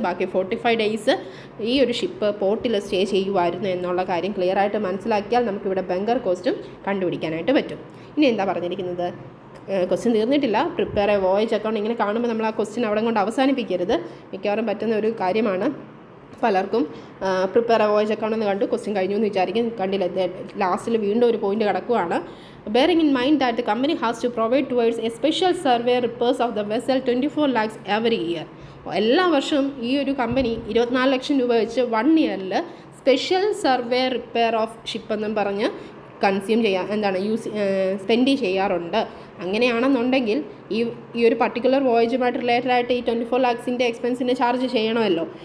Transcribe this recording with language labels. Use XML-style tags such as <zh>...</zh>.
<ml>ബാക്കി 45 ഡേയ്സ് ഈ ഒരു ഷിപ്പ് പോർട്ടിൽ സ്റ്റേ ചെയ്യുമായിരുന്നു എന്നുള്ള കാര്യം ക്ലിയർ ആയിട്ട് മനസ്സിലാക്കിയാൽ നമുക്കിവിടെ ബങ്കർ കോസ്റ്റും കണ്ടുപിടിക്കാനായിട്ട് പറ്റും. ഇനി എന്താ പറഞ്ഞിരിക്കുന്നത്? ക്വസ്റ്റ്യൻ തീർന്നിട്ടില്ല.</ml> <en>prepare a voyage account</en> <ml>ഇങ്ങനെ കാണുമ്പോൾ നമ്മൾ ആ ക്വസ്റ്റ്യൻ അവിടെ കൊണ്ട് അവസാനിപ്പിക്കരുത്. മിക്കവാറും പറ്റുന്ന ഒരു കാര്യമാണ്. പലർക്കും</ml> <en>prepare a voyage account</en> <ml>എന്ന് കണ്ടു ക്വസ്റ്റ്യൻ കഴിഞ്ഞു എന്ന് വിചാരിക്കും. കണ്ടില്ല, ലാസ്റ്റിൽ വീണ്ടും ഒരു പോയിന്റ് കിടക്കുകയാണ്.</ml> <en>bearing in mind that the company has to provide towards a special survey repairs of the vessel 24 lakhs every year.</en> <ml>എല്ലാ വർഷവും ഈ ഒരു കമ്പനി 24 ലക്ഷം രൂപ വെച്ച് 1 ഇയറിൽ</ml> <en>special survey repair of ship</en> <ml>എന്നും പറഞ്ഞ് കൺസ്യൂം സ്പെൻഡ് ചെയ്യാറുണ്ട്. അങ്ങനെയാണെന്നുണ്ടെങ്കിൽ ഈ ഒരു പർട്ടിക്കുലർ വോയേജുമായിട്ട് റിലേറ്റഡ് ആയിട്ട് ഈ 24 ലാക്സിൻ്റെ എക്സ്പെൻസിന് ചാർജ് ചെയ്യണമല്ലോ.</ml>